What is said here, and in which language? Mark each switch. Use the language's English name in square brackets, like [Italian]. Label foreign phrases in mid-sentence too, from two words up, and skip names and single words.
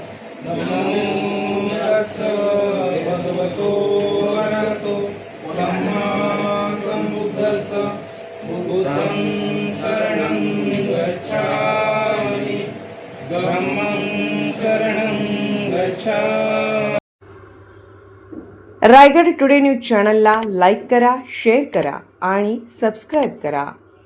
[Pali] नमो तस्स भगवतो अरहतो सम्मा सम्बुद्धस्स। बुद्धं शरणं गच्छामि, धम्मं शरणं गच्छामि। [Marathi] रायगड टुडे न्यूज चॅनलला लाईक करा, शेअर करा आणि सबस्क्राईब करा।